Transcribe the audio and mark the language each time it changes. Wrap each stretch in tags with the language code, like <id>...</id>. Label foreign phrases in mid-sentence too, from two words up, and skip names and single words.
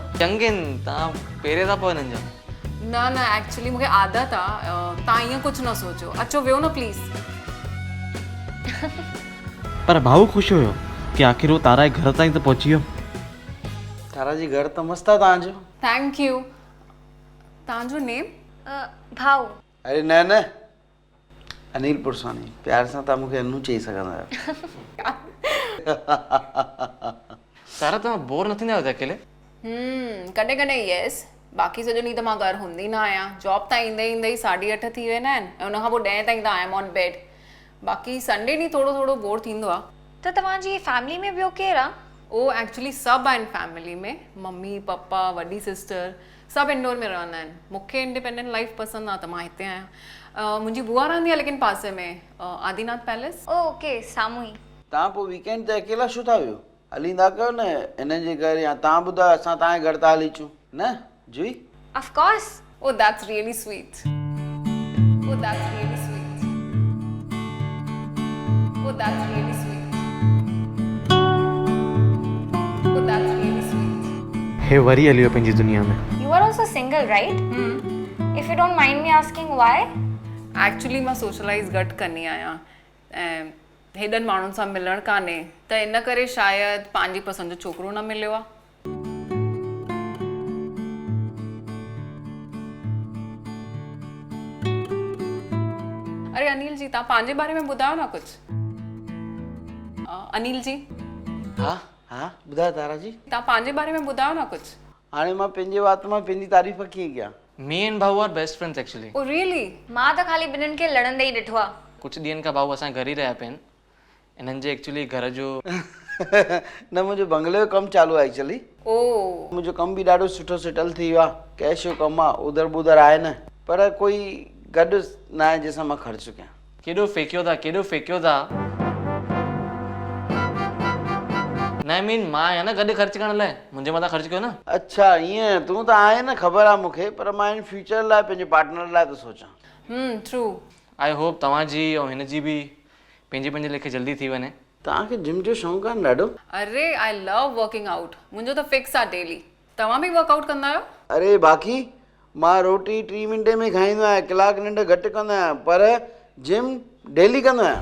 <sd>चङनि तव्हां पहिरें था पोइ हिननि जा। न न एक्चुअली मूंखे आदत आहे, तव्हां ईअं कुझु न सोचो। अचो वियो न प्लीज़। पर भाऊ ख़ुशि हुयो कि आख़िर वो तारा जे घर ताईं त पहुची वियो। तारा जी घर त मस्तु आहे तव्हांजो।</sd> <en>thank you.</en> <sd>तव्हांजो नेम? भाऊ। अरे न न, अनिल पुरसानी। प्यार सां तव्हां मूंखे अनु चई सघंदा आहियो। तारा तव्हां बोर न थींदा आहियो अकेले? कॾहिं कॾहिं यस, बाक़ी सॼो ॾींहुं त मां घर हूंदी न आहियां। जॉब तां ईंदे ईंदे ई 8:30 थी वेंदा आहिनि ऐं उनखां पोइ 10 ताईं त</sd> <en>I am on bed.</en> <sd>बाक़ी संडे ॾींहुं थोरो थोरो बोर थींदो आहे। त तव्हांजी फैमिली में ॿियो केरु आहे? ओ एक्चुअली सभु आहिनि फैमिली में, मम्मी पप्पा वॾी सिस्टर सभु इंडोर में रहंदा आहिनि। मूंखे</sd> <en>independent life</en> <sd>पसंदि आहे त मां हिते आहियां। मुंहिंजी बुआ रहंदी आहे लेकिन पासे में, आदिनाथ पैलेस। ओके, साम्हूं ई। तव्हां पोइ वीकेंड ते अकेला छो था वियो? हलींदा कयो न हिननि जे घर, या तव्हां ॿुधायो असां तव्हांजे घर था हली अचूं न जुई?</sd> <en>of course. Oh, that's really sweet. Oh, that's really sweet. Oh, that's really sweet. Oh, that's really sweet.</en> <sd>हे वरी हली वियो पंहिंजी दुनिया में।</sd> <en>You are also single, right? If you don't mind me asking why?</en> <sd>Actually मां socialize घटि कंदी आहियां ऐं हेॾनि माण्हुनि सां मिलणु कान्हे, त इन करे शायदि पंहिंजी पसंदि जो छोकिरो न मिलियो आहे। अरे अनिल जी, तव्हां पंहिंजे बारे में ॿुधायो न कुझु। अनिल जी, हा हा ॿुधायो तारा जी। तव्हां पंहिंजे बारे में ॿुधायो न कुझु। हाणे मां पंहिंजे वात मां पंहिंजी तारीफ़ कीअं कयां?</sd> <en>me and भाऊ are best friends actually. oh really?</en> <sd>मां त ख़ाली ॿिन्हिनि खे लड़ंदे ई ॾिठो आहे। कुझु ॾींहंनि खां भाऊ असांजे घर ई रहिया पिया आहिनि। हिननि जे एक्चुअली घर जो न, मुंहिंजो बंगले जो कमु चालू आहे एक्चुअली। ओ मुंहिंजो कमु बि ॾाढो सुठो सेटल थी वियो आहे। कैश जो कमु आहे, उधर बुधर आहे न, पर कोई गॾु न आहे जंहिंसां मां ख़र्चु कयां। केॾो फेकियो था, केॾो फेकियो था। न</sd> <en>I mean</en> <sd>मां आहियां न गॾु ख़र्चु करण लाइ, मुंहिंजे मथां ख़र्चु कयो न। अच्छा ईअं, तूं त आहे न, ख़बर आहे मूंखे, पर मां इन फ्यूचर लाइ पंहिंजे पार्टनर लाइ थो सोचां। ट्रू।</sd> <en>I hope</en> <sd>तव्हांजी ऐं हिन जी बि पंहिंजे पंहिंजे लेखे जल्दी थी वञे। तव्हांखे जिम जो शौक़ु आहे ॾाढो?</sd> <en>अरे I love working out,</en> <sd>मुंहिंजो त फिक्स आहे डेली। तव्हां बि वर्कआउट कंदा आहियो? अरे बाक़ी मां रोटी 3 मिंटे में खाईंदो आहियां, कलाक निंड घटि कंदो आहियां, पर जिम डेली कंदो आहियां।</sd>